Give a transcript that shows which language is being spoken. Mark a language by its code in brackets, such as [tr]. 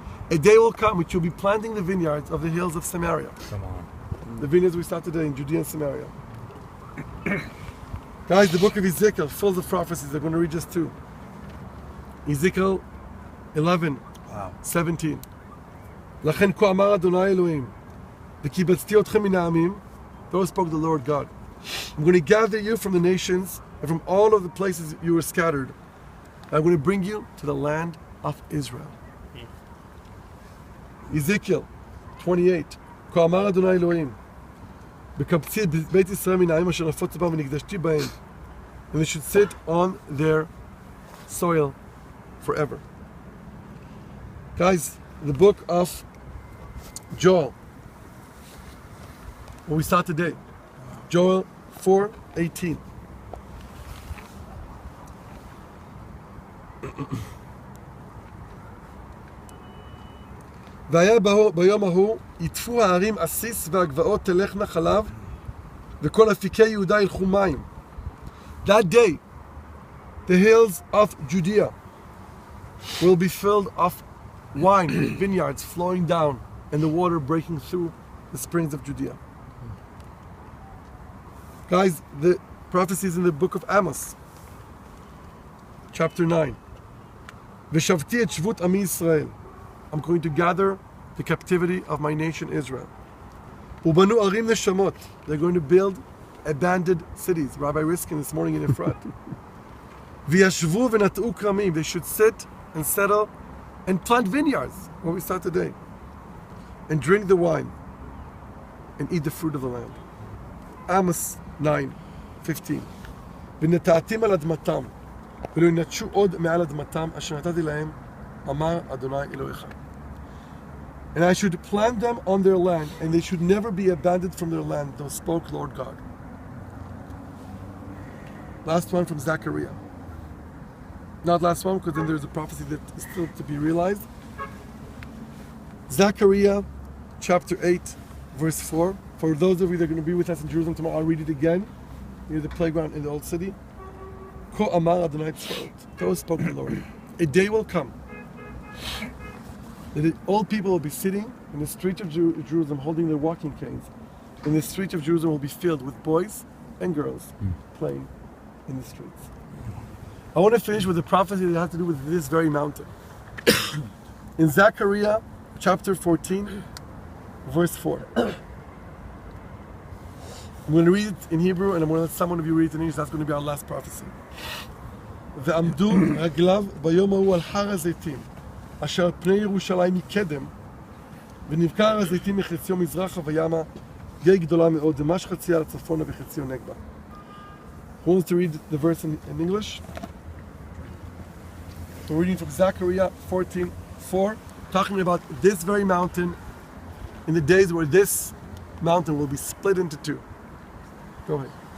[en] A day will come which you'll be planting the vineyards of the hills of Samaria. Come on. The vineyards we saw today in Judea and Samaria. Guys, the book of Ezekiel, full of prophecies. I'm going to read just two. Ezekiel 11, 17. [he] לכן כה אמר אדוני אלוהים, וקיבצתי אתכם מן העמים, [en] those spoke the Lord God. I'm going to gather you from the nations and from all of the places you were scattered. And I'm going to bring you to the land of Israel. Ezekiel 28. [he] כה אמר אדוני אלוהים, וקבצי את בית ישראל מן העמים אשר נפוץ בם ונקדשתי בהם, [en] and they should sit on their soil forever. Guys, the book of Joel, what we saw today, Joel 4:18. [he] והיה ביום ההוא יטפו הערים עסיס והגבעות תלכנה חלב וכל אפיקי יהודה ילכו מים. [en] That day, the hills of Judea will be filled of wine, vineyards flowing down, and the water breaking through the springs of Judea. Guys, the prophecies in the book of Amos, chapter 9. [he] ושבתי את שבות עמי ישראל. [en] I'm going to gather the captivity of my nation Israel. [he] ובנו ערים נשמות. [en] They're going to build abandoned cities. Rabbi Riskin this morning in Efrat. [he] וישבו ונטעו כרמים. [en] They should sit and settle and plant vineyards, what we saw today, and drink the wine and eat the fruit of the land. Amos 9:15. [he] ונטעתים על אדמתם ולא ינטשו עוד מעל אדמתם אשר נתתי להם אמר אדוני אלוהיך. [en] And I should plant them on their land, and they should never be abandoned from their land, thus spoke Lord God. Last one from Zechariah. Not last one, because then there's a prophecy that is still to be realized. Zechariah chapter 8, verse 4. For those of you that are going to be with us in Jerusalem tomorrow, I'll read it again. Near the playground in the old city. [he] כה אמר אדוני צבאות. [en] Thus spoke the Lord. A day will come that all people will be sitting in the street of Jerusalem holding their walking canes. And the street of Jerusalem will be filled with boys and girls playing in the streets. I want to finish with a prophecy that has to do with this very mountain. In Zechariah chapter 14, verse 4. I'm going to read it in Hebrew and I'm going to let someone of you read it in English. That's going to be our last prophecy. [he] ועמדו רגליו ביום ההוא על הר הזיתים, אשר על פני ירושלים מקדם, ונבקע הר הזיתים מחציו מזרחה וימה, גיא גדולה מאוד, ממש חצי על צפונה וחציו נגבה. [en] Who wants to read the verse in English? We're reading from Zechariah 14:4, talking about this very mountain in the days where this mountain will be split into two. Go ahead.